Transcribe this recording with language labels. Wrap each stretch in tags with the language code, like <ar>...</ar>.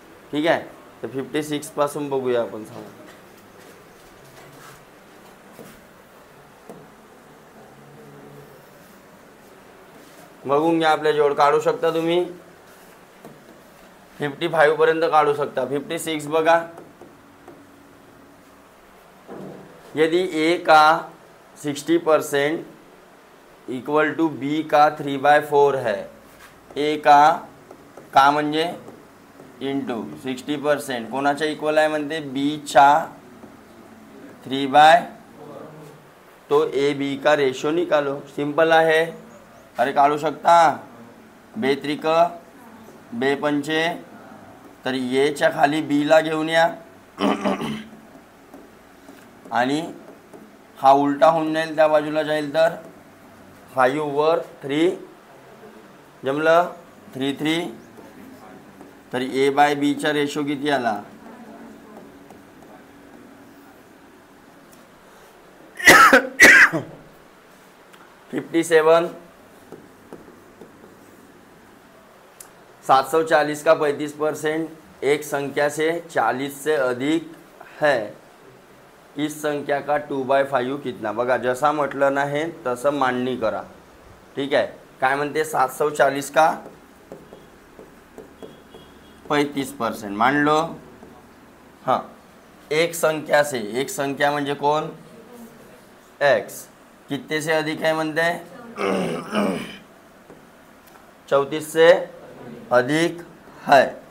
<mr>ठीक आहे, तर 56 पासून बघूया आपण. सांगा बघून घ्या, आपल्या जोड काढू शकता तुम्ही. 55 पर्यंत काढू शकता.</mr> <hi>56 बघा, यदि ए का 60% इक्वल टू बी का 3/4 है.</hi> <mr>ए का म्हणजे इंटू 60% कोणाच्या इक्वल आहे म्हणते, बी च्या 3/4.</mr> <hi>तो ए बी का रेशो निकालो.</hi> <mr>सिंपल आहे. अरे काढू शकता. बेत्रिक बेपंचे, तर एच्या खाली बीला घेऊन या आणि हा उलटा होऊन जाईल, त्या बाजूला जाईल. तर 5 वर 3 जमलं, 3 3. तर ए बाय बीचा रेशो किती आला, 57.</mr> <hi>740 का 35% एक संख्या से 40 से अधिक है. इस संख्या का 2/5 कितना.</hi> <mr>बघा, जसा म्हटलं ना हे तसं मांडणी करा. ठीक आहे. काय म्हणते,</mr> <hi>740 का 35% मान लो. हाँ, एक संख्या से, एक संख्या</hi> <mr>म्हणजे कोण,</mr> <hi>x कितने से अधिक है म्हणते, 34 से अधिक है.</hi>